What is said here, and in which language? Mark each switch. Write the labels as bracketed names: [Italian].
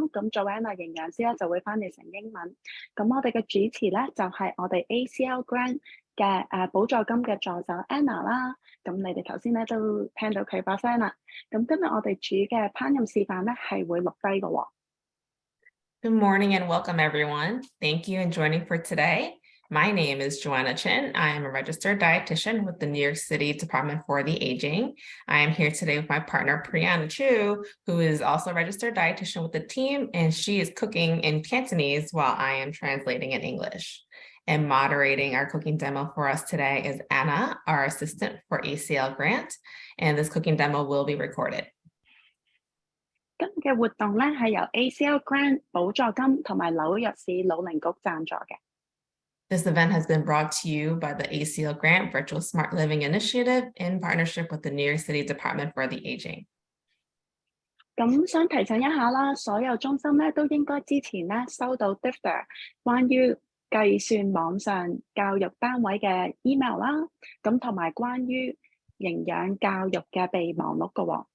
[Cantonese] 咁作為Anna營養師咧就會翻譯成英文。咁我哋嘅主持咧就係我哋 ACL Grant 嘅補助金嘅助手 Anna 啦。咁你哋頭先咧都聽到佢把聲啦。咁今日我哋煮嘅烹飪示範咧係會錄低嘅喎。 [English] Good morning and welcome, everyone. Thank you and joining for today. My name is Joanna Chin. I am a registered dietitian with the New York City Department for the Aging. I am here today with my partner, Brianna Chu, who is also a registered dietitian with the team, and she is cooking in Cantonese while I am translating in English. And moderating our cooking demo for us today is Anna, our assistant for ACL Grant, and this cooking demo will be recorded. [Cantonese] 今日嘅活動咧係由 ACL Grant 補助金同埋紐約市老齡局贊助嘅。 [English] This event has been brought to you by the ACL Grant Virtual Smart Living Initiative in partnership with the New York City Department for the Aging. [Cantonese] 咁想提醒一下啦，所有中心咧都應該之前咧收到 DFTR 關於計算網上教育單位嘅 email 啦，咁同埋關於營養教育嘅備忘錄嘅喎。